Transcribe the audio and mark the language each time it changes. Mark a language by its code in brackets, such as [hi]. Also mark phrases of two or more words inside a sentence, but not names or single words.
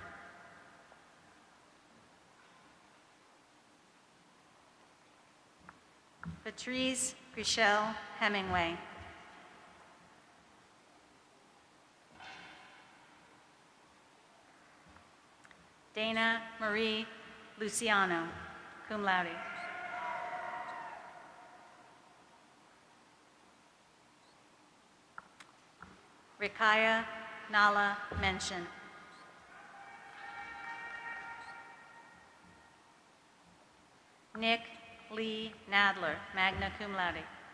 [en] Patrice Chriselle Hemingway. Dana Marie Luciano, [la] cum laude. [en] Rikaya Nala Mention. Nick Lee Nadler, [la] magna cum laude.